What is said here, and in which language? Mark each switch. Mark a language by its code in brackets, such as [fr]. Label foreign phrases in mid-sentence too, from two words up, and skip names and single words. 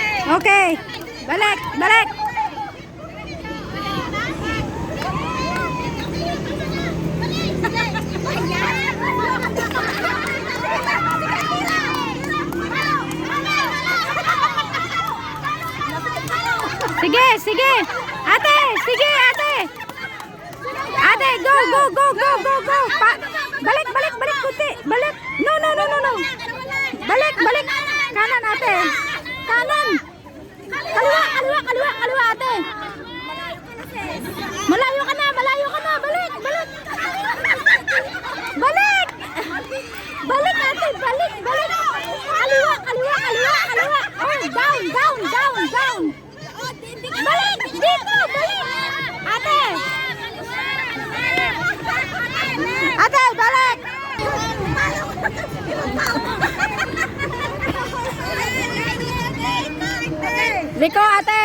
[tl] Okay. Balik, balik. Sige, sige. Ate, sige, ate. Ate, [en] go, go, go, go, go, go. [tl] Balik, balik, balik, puti. Balik. [en] No, no, no, no, no. [tl] Balik, balik. Kanan, ate. Kanan. Kaliwa, kaliwa, kaliwa, kaliwa, ate. Malayo ka na, malayo ka na. Balik, balik. Balik. Balik, ate. Balik, balik. Kaliwa, kaliwa, kaliwa, kaliwa. [en] Oh, down, down, down, down. [tl] Balik, dito, balik. Ate. Ate, balik. Liko, ate.